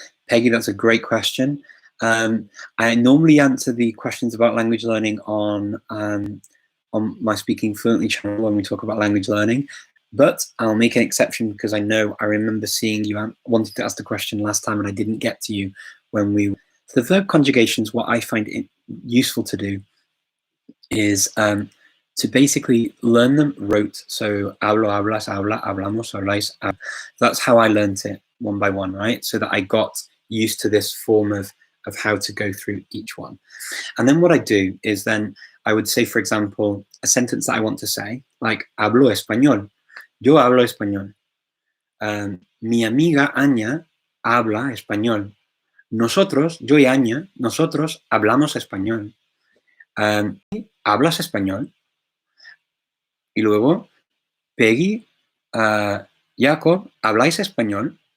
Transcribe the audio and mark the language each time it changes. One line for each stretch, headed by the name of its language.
English: Peggy, that's a great question. I normally answer the questions about language learning on my Speaking Fluently channel when we talk about language learning, but I'll make an exception because I remember seeing you wanted to ask the question last time and I didn't get to you when we. So the verb conjugations, what I find it useful to do is to basically learn them rote.
Spanish: So hablo, hablas, habla, hablamos, habláis.
English: That's how I learned it one by one, right? So that I got used to this form of how to go through each one. And then what I do is then I would say, for example, a sentence that I want to say, like
Spanish: hablo español. Yo hablo español. Mi amiga Anya habla español. Nosotros, yo y Anya, nosotros hablamos español. ¿Hablas español? Y luego, Peggy, Jacob, ¿habláis español?